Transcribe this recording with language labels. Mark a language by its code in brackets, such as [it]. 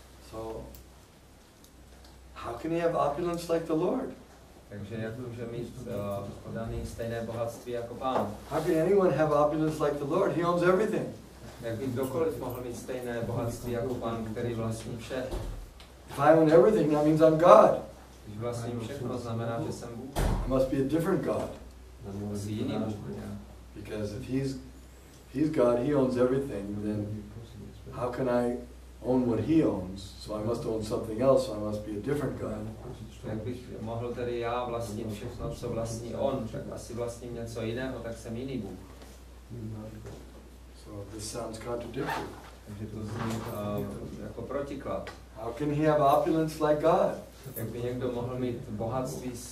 [en] So, how can he have opulence like the Lord? [cs] Takže jak může mít oddaný stejné bohatství jako pán? [en] How can anyone have opulence like the Lord? He owns everything. [cs] Jak by kdokoliv mohl mít stejné bohatství jako pán, který vlastní vše? [en] If I own everything, that means I'm God. [cs] Když vlastním všechno, znamená, že jsem Bůh. [en] I must be a different God. [cs] Musí jiný Bůh. [en] Because if he's God, he owns everything, then how can I own what he owns? So I must own something else, so I must be a different God. [cs] Jak bych mohl tedy já vlastnit všechno, co vlastní on, tak asi vlastním něco jiného, tak jsem jiný Bůh. [en] So this sounds contradictory. [cs] Takže to zní jako protiklad. [en] How can he have opulence like God? [cs] Jak by někdo mohl mít bohatství